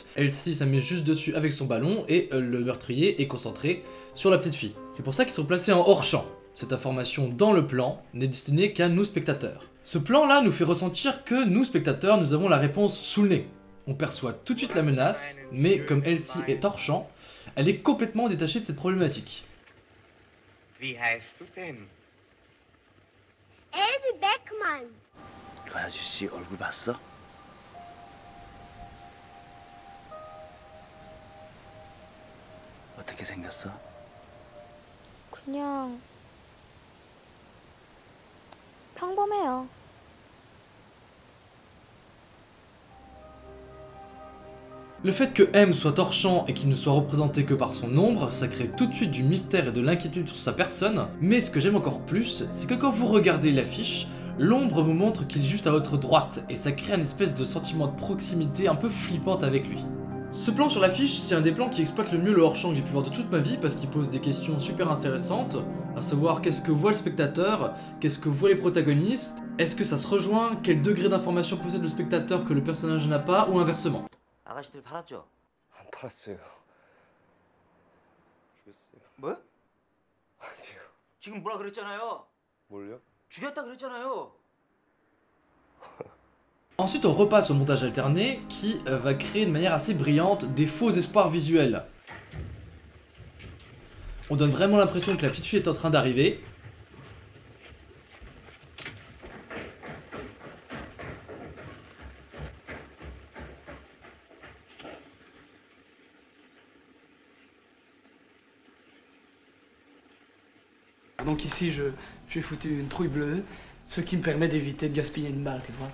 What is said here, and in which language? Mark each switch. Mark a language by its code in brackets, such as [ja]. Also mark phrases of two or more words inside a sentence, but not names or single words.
[fr] Elsie s'amuse juste dessus avec son ballon, et le meurtrier est concentré sur la petite fille. C'est pour ça qu'ils sont placés en hors-champ. Cette information dans le plan n'est destinée qu'à nous spectateurs. Ce plan-là nous fait ressentir que nous spectateurs, nous avons la réponse sous le nez. On perçoit tout de suite la menace, mais comme Elsie est hors-champ, elle est complètement détachée de cette problématique. [de] Wie heißt du denn? Elsie Beckman. Du hast sie darüber so. [ko] 어떻게 생겼어? 그냥 평범해요. [fr] Le fait que M soit hors-champ et qu'il ne soit représenté que par son ombre, ça crée tout de suite du mystère et de l'inquiétude sur sa personne, mais ce que j'aime encore plus, c'est que quand vous regardez l'affiche, l'ombre vous montre qu'il est juste à votre droite, et ça crée un espèce de sentiment de proximité un peu flippante avec lui. Ce plan sur l'affiche, c'est un des plans qui exploite le mieux le hors-champ que j'ai pu voir de toute ma vie, parce qu'il pose des questions super intéressantes, à savoir qu'est-ce que voit le spectateur, qu'est-ce que voient les protagonistes, est-ce que ça se rejoint, quel degré d'information possède le spectateur que le personnage n'a pas, ou inversement. [ko] 아가씨들 팔았죠? 안 팔았어요. 죽였어요. 뭐? 아니요. 지금 뭐라 그랬잖아요. 뭘요? 죽였다 그랬잖아요. [fr] Ensuite, on repasse au montage alterné qui va créer de manière assez brillante des faux espoirs visuels. On donne vraiment l'impression que la petite fille est en train d'arriver. Donc ici, j'ai foutu une trouille bleue, ce qui me permet d'éviter de gaspiller une balle, tu vois.